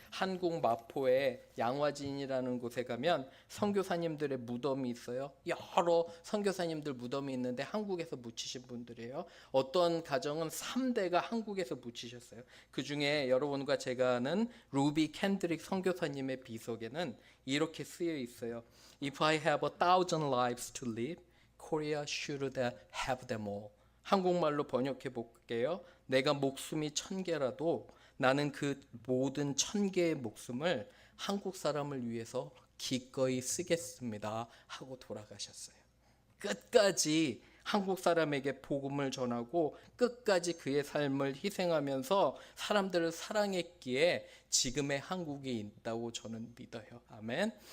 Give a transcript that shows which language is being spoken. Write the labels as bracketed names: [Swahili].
[Korean] 한국 마포의 양화진이라는 곳에 가면 선교사님들의 무덤이 있어요. 여러 선교사님들 무덤이 있는데 한국에서 묻히신 분들이에요. 어떤 가정은 3대가 한국에서 묻히셨어요. 그 중에 여러분과 제가 아는 루비 캔드릭 선교사님의 비석에는 이렇게 쓰여 있어요. [English] If I have 1,000 lives to live, Korea should have them all. [Korean] 한국말로 번역해 볼게요. 내가 목숨이 1,000개라도 나는 그 모든 1,000개의 목숨을 한국 사람을 위해서 기꺼이 쓰겠습니다 하고 돌아가셨어요. 끝까지 한국 사람에게 복음을 전하고 끝까지 그의 삶을 희생하면서 사람들을 사랑했기에 지금의 한국이 있다고 저는 믿어요. 아멘.